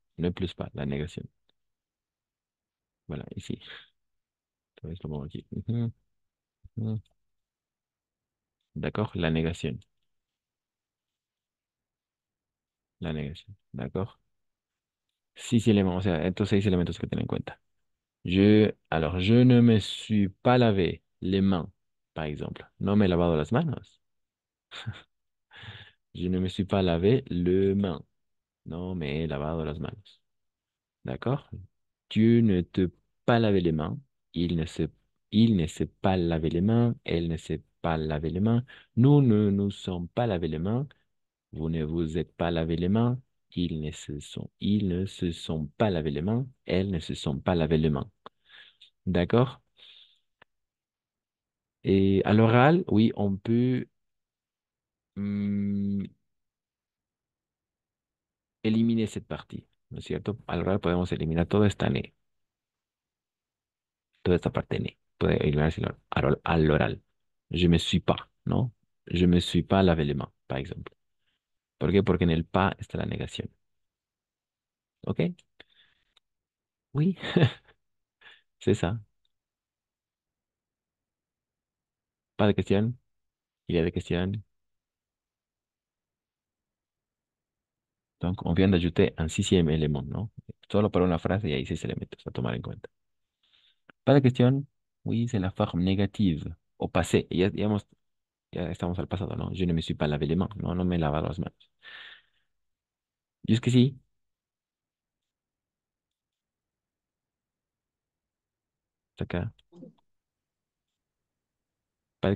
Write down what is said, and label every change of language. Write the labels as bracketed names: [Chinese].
[French] Ne plus pas, la négación. Voilà, ici. [Spanish] Entonces lo pongo aquí. [French] Ujú, ujú. D'accord? La négación. La négación. D'accord? Six éléments, [Spanish] o sea, estos seis elementos que tener en cuenta. [French] Je ne me suis pas lavé les mains, par exemple. [Spanish] No me he lavado las manos. [French] Je ne me suis pas lavé les mains. [Spanish] No me he lavado las manos. [French] D'accord? Tu ne te pas laver les mains. Il ne se, il ne s'est pas lavé les mains. Elle ne s'est pas lavé les mains. Nous ne nous sommes pas lavé les mains. Vous ne vous êtes pas lavé les mains. Ils ne se sont pas lavé les mains. Elles ne se sont pas lavé les mains. D'accord? Et à l'oral, oui, on peut mm, eliminer cette partie, [Spanish] ¿no es cierto? Al oral podemos eliminar toda esta parte ne. Puede eliminarse al oral. [French] Je me suis pas, [Spanish] ¿no? [French] Je me suis pas lavé les mains, par exemple. [Spanish] ¿Por qué? Porque en el pas está la negación. [French] ¿Ok? Oui, c'est ça. Pas de question. Il y a des questions. Donc, on vient d'ajouter un sixième élément, ¿no? [Spanish] Solo para una frase y hay seis elementos a tomar en cuenta. [French] Pas de question. Oui, c'est la forme négative au passé. [Spanish] Ya estamos al pasado, ¿no? [French] Je ne me suis pas lavé les mains. [Spanish] No, no me he lavado las manos. [French] Jusqu'ici, [Spanish] acá, [French] pas de